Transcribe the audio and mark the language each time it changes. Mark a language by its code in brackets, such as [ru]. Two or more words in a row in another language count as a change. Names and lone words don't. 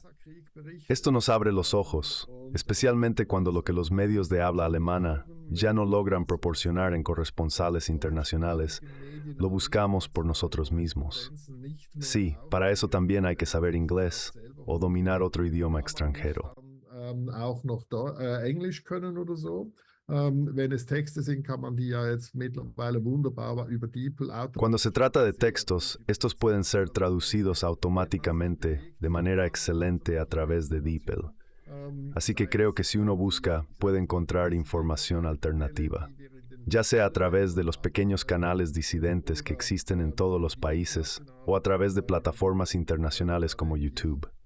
[es] Esto nos abre los ojos, especialmente cuando lo que los medios de habla alemana ya no logran proporcionar en corresponsales internacionales, lo buscamos por nosotros mismos. Sí, para eso también hay que saber inglés o dominar otro idioma extranjero. [de] Auch noch Englisch können oder so. Wenn es Texte sind, kann man die ja jetzt mittlerweile wunderbar über DeepL [es] Cuando se trata de textos, estos pueden ser traducidos automáticamente de manera excelente a través de DeepL. Así que creo que si uno busca, puede encontrar información alternativa, ya sea a través de los pequeños canales disidentes que existen en todos los países o a través de plataformas internacionales como YouTube.